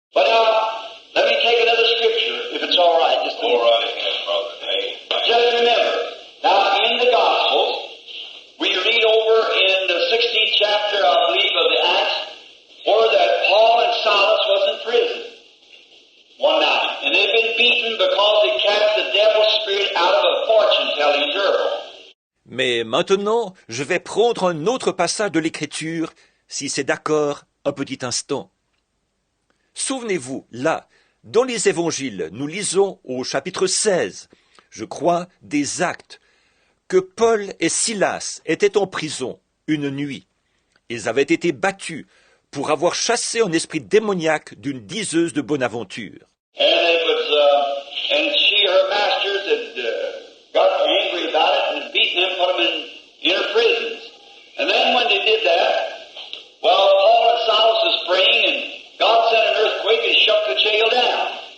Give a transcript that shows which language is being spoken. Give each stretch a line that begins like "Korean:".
English: But now, let me take another scripture, if it's all right. Just all right, brother. Hey. Just remember, now in the Gospels, we read over in the 16th chapter, I believe, of the Acts, where that Paul and Silas was in prison one night, and they'd been beaten because they cast the devil's spirit out of a fortune-telling girl.
French: Mais maintenant, je vais prendre un autre passage de l'Écriture, si c'est d'accord, un petit instant. Souvenez-vous, là, dans les évangiles, nous lisons au chapitre 16, je crois, des Actes, que Paul et Silas étaient en prison une nuit. Ils avaient été battus pour avoir chassé un esprit démoniaque d'une diseuse de bonne aventure.
English: And she, her masters, had got angry about it and had beaten them, put them in inner prisons. And then when they did that, well, Paul and Silas was praying, and God sent an earthquake and shut the jail down.